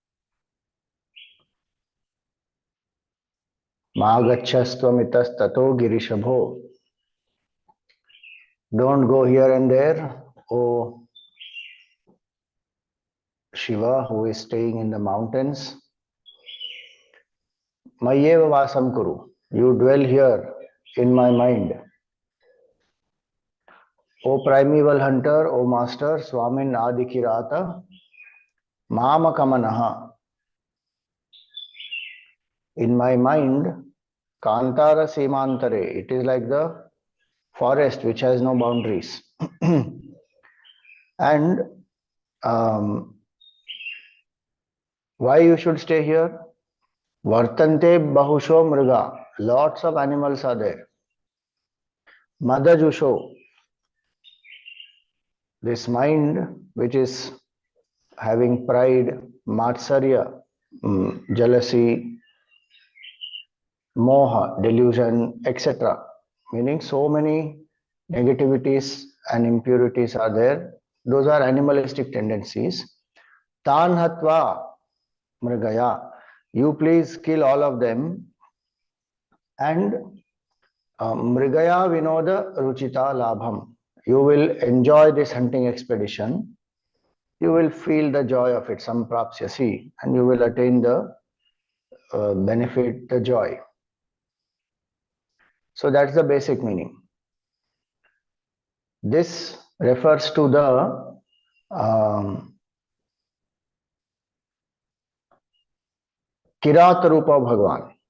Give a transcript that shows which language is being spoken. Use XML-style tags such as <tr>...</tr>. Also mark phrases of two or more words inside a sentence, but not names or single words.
<sa>मा-गच्छ इतस्-ततो गिरिश.</sa> <en>Don't go here and there, O Shiva, who is staying in the mountains.</en> <sa>मय्येव वासं कुरु,</sa> <en>you dwell here in my mind. O Primeval Hunter, O Master,</en> <sa>स्वामिन्न् आदि-किरात, मामक-मनः.</sa> <en>In my mind, kāntāra-sīmāntare, it is like the forest which has no boundaries. And why you should stay here?</en> <sa>वर्तन्ते बहुशो मृगा,</sa> <en>lots of animals are there. mada-juṣo, this mind which is having pride, mātsarya, jealousy, moha, delusion, etc. Meaning so many negativities and impurities are there. Those are animalistic tendencies.</en> <sa>तन् हत्वा मृगया,</sa> <en>you please kill all of them.</en> <sa>And mṛgayā-vinoda-rucita-lābhaṃ,</sa> <en>you will enjoy this hunting expedition. You will feel the joy of it, samprāpsyasi, and you will attain the benefit, the joy. So that's the basic meaning. This refers to the Kirāta Rupa Bhagavan.</en>